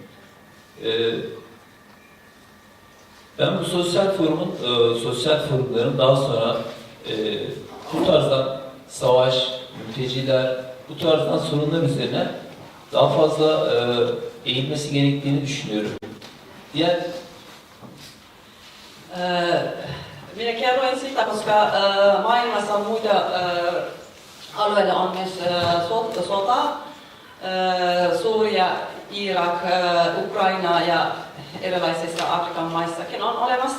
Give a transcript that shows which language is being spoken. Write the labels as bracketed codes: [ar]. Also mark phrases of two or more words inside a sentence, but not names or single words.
[tr] Ben bu sosyal forumların daha sonra bu tarzdan savaş, mülteciler, bu tarzdan sorunlar üzerine daha fazla eğilmesi gerektiğini düşünüyorum. [fi] Minä kerroin sitä, koska maailmassa on muita alueilla on myös sota, Suria, Irak, Ukraina ja erilaisissa Afrikan maissakin on olemassa.